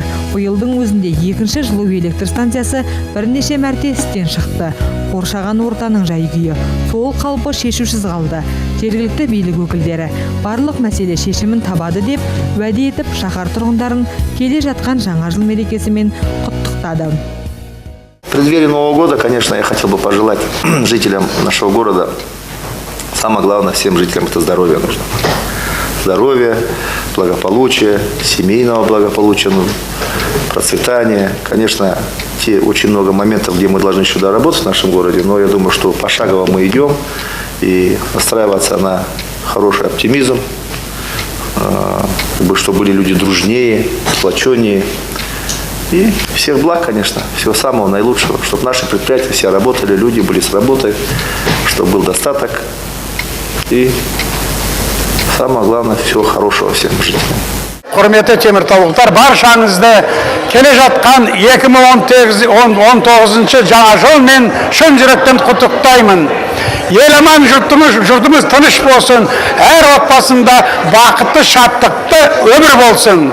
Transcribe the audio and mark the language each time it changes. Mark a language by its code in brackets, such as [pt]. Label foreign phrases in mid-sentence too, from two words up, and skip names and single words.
[kk] Биылдың өзінде 2-ші жылу электр станциясы бірнеше мәрте істен шықты. Қоршаған ортаның жай-күйі сол қалпы шешусіз қалды. Жергілікті билік өкілдері барлық мәселе шешімін табады деп уәде етіп, шаһар тұрғындарын келе жатқан жаңа жыл мерекесімен құттықтады. [ru] В преддверии Нового года, конечно, я хотел бы пожелать жителям нашего города, самое главное всем жителям, это здоровье нужно. Здоровье, благополучие, семейного благополучия, процветания. Конечно, очень много моментов, где мы должны еще доработать в нашем городе, но я думаю, что пошагово мы идем и настраиваться на хороший оптимизм, чтобы были люди дружнее, сплоченнее. И всех благ, конечно, всего самого наилучшего, чтобы наши предприятия все работали, люди были с работы, чтобы был достаток и самое главное, всего хорошего всем жителям. [kk] Құрметті теміртаулықтар, баршаңызды келе жатқан 2019 жаңа жылмен шын жүректен құттықтаймын. Ел аман, жұртымыз тыныш болсын, әр отбасында бақытты, шаттықты өмір болсын.